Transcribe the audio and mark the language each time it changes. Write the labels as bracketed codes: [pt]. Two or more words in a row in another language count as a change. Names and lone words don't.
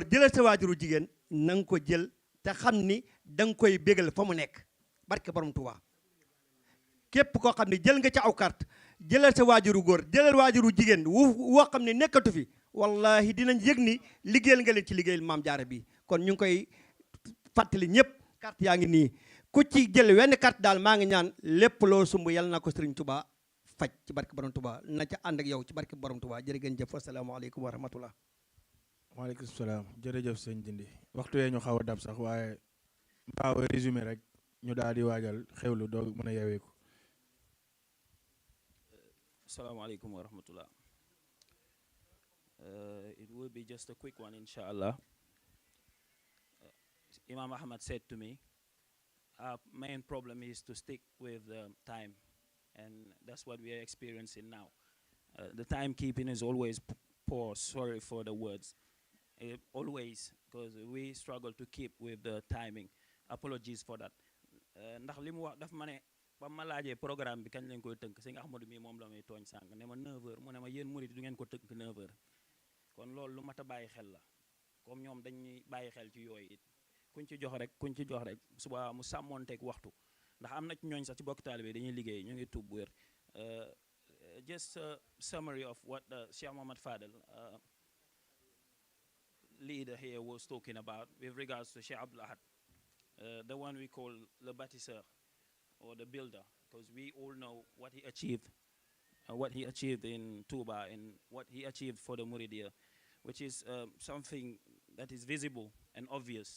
[wo] jëlal sa waajuru jigéen na nga ko jël te xam ni da nga koy bégal fa mu nekk barke borom Touba képp koo xam ne jël nga ci aw carte jëlal sa waajuru góor jëlal waajuru jigéen woo xam ne nekkatu fi wallahi dinañ yëg ni liggéeyal nga leen ci liggéeyal maam jaara bi kon ñu ngi koy fàttali ñëpp carte yaa ngi nii ku ci jël wenn carte daal maa ngi ñaan lépp loo sumb yàlla na ko Sëriñ Touba faj ci barke borom Touba na ca ànd ak yow ci barke borom Touba jërë ngeen jëf [ar] السلام عليكم ورحمة الله. وعليكم السلام [wo] jërëjëf sëñ Dindi waxtu yee ñu xaw a dab sax waaye mbaaw résumé rek ñu daal di waajal xewlu doo mën a yeweeku. [ar] السلام عليكم ورحمة الله. [en] It will be just a quick one, inshallah. Imam Ahmad said to me, our main problem is to stick with time, and that's what we are experiencing now. The timekeeping is always poor, sorry for the words. Always, because we struggle to keep with the timing. Apologies for that. [wo] Ndax li mu wax daf ma ne ba ma laajee programme bi kañ lañ koy tënk sëñ Ahmadou mi moom la may tooñ sànq ne ma 9h mu ne ma yéen murid du ngeen ko tënk 9h kon loolu lu mat a bàyyi xel la comme ñoom dañuy bàyyi xel ci yooyu it kuñ ci jox rek suba mu sàmmoonteeg waxtu ndax am na ci ñooñ sax ci bokk taalibe dañuy liggéey ñu ngi tuub wér. [en] Just a summary of what Cheikh Mohammed Fadel leader here was talking about with regards to Sheikh Abdul Ahad, the one we call the bâtisseur or the builder, because we all know what he achieved in Touba and what he achieved for the Muridiya, which is something that is visible and obvious.